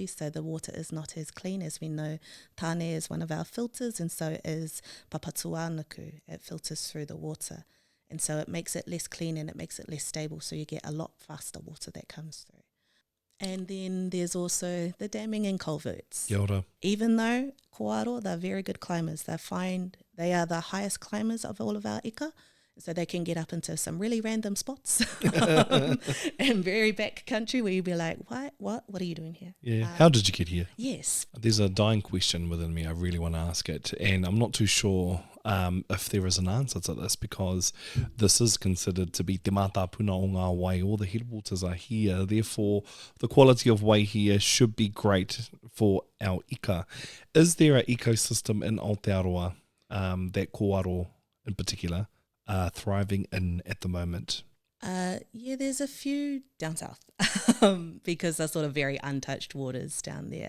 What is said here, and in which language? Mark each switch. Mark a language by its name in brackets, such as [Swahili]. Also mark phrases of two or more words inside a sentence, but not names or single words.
[English] So the water is not as clean. As we know, tāne is one of our filters, and so is papatuānuku. It filters through the water. And so it makes it less clean and it makes it less stable. So you get a lot faster water that comes through. And then there's also the damming and culverts. [Māori] Kia ora. [English] Even though kōaro, they're very good climbers. They are the highest climbers of all of our ika. So they can get up into some really random spots and very back country where you'd be like, what are you doing here? Yeah. How did you get here? Yes. There's a dying question within me. I really want to ask it. And I'm not too sure if there is an answer to this, because this is considered to be [Māori] te mātāpuna o ngā wai. [English] All the headwaters are here. Therefore, the quality of wai here should be great for our ika. Is there an ecosystem in Aotearoa that kōaro in particular are thriving in at the moment? Yeah, there's a few down south because they're sort of very untouched waters down there.